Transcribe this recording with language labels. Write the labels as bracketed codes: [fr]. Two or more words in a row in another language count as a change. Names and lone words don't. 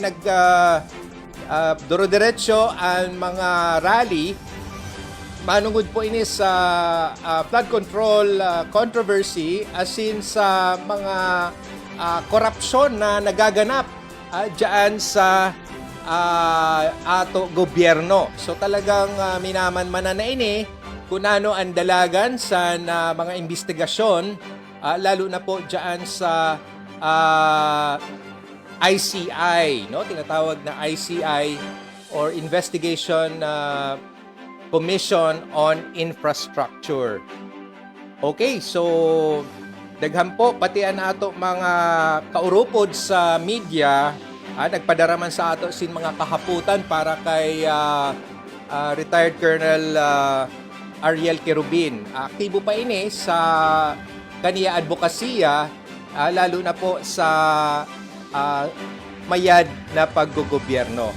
[msb] Duro-diretso ang mga rally, manungod po ini sa [en] flood control controversy, [msb] asin sa mga korupsyon na nagaganap diyan sa ato gobyerno. So talagang minaman-manan na ini kung ano ang dalagan sa mga investigasyon, lalo na po diyan sa ICI, no? Tinatawag na [en] ICI or Investigation Commission on Infrastructure. [msb] Okay, so daghan po pati ang ato mga kaurupod sa media, nagpadaraman sa ato sin mga kahaputan para kay retired Colonel Ariel Querubin. Aktibo pa ini sa kaniya advokasya, lalo na po sa mayad na paggogobyerno.